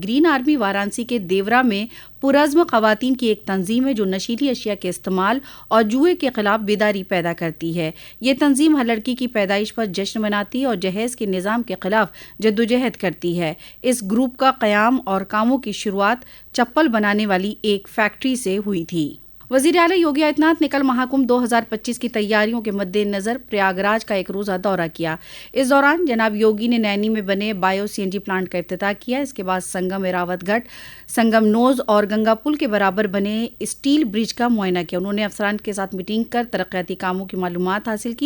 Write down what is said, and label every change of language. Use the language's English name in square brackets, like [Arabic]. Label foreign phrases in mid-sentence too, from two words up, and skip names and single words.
[Urdu] گرین آرمی وارانسی کے دیورا میں پرعزم خواتین کی ایک تنظیم ہے جو نشیلی اشیاء کے استعمال اور جوئے کے خلاف بیداری پیدا کرتی ہے۔ یہ تنظیم ہر لڑکی کی پیدائش پر جشن مناتی ہے اور جہیز کے نظام کے خلاف جدوجہد کرتی ہے۔ اس گروپ کا قیام اور کاموں کی شروعات چپل بنانے والی ایک فیکٹری سے ہوئی تھی۔ وزیر اعلیٰ یوگی آدتیہ ناتھ نے کل مہاکمبھ 2025 کی تیاریوں کے مد نظر پریاگ راج کا ایک روزہ دورہ کیا۔ اس دوران جناب یوگی نے نینی میں بنے [English] bio CNG plant [Urdu] کا افتتاح کیا۔ اس کے بعد سنگم ایراوت گھاٹ، سنگم نوز اور گنگا پل کے برابر بنے [English] steel bridge [Urdu] کا معائنہ کیا۔ انہوں نے افسران کے ساتھ میٹنگ کر ترقیاتی کاموں کی معلومات حاصل کی۔